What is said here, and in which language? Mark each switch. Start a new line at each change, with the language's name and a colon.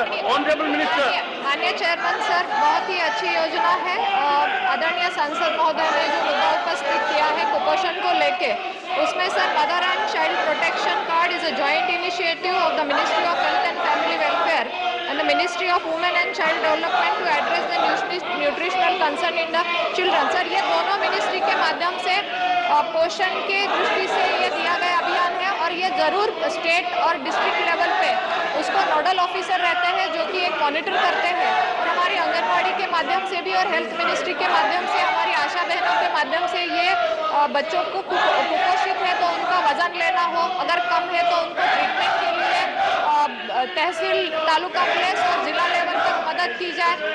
English: Honorable Minister.
Hindi: माननीय chairman sir, बहुत ही अच्छी योजना है। आदरणीय सांसद महोदय ने जो मुद्दा उपस्थित किया है कुपोषण को लेके, उसमें sir
English: Mother and child protection card is a joint initiative of the ministry of health and family welfare the Ministry of Women and Child Development to address the nutritional concern in the children.
Hindi: Sir, ये दोनों ministry के माध्यम से पोषण के दृष्टि से ये दिया गया अभियान है और ये जरूर स्टेट और डिस्ट्रिक्ट लेवल पे उसको नोडल ऑफिसर रहते हैं जो कि एक मॉनिटर करते हैं और हमारी आंगनवाड़ी के माध्यम से भी और हेल्थ मिनिस्ट्री के माध्यम से हमारी आशा बहनों के माध्यम से ये बच्चों को कुपोषित है तो उनका वजन लेना हो, अगर कम है तो उनको ट्रीटमेंट के लिए तहसील, तालुका प्लेस और जिला लेवल तक मदद की जाए।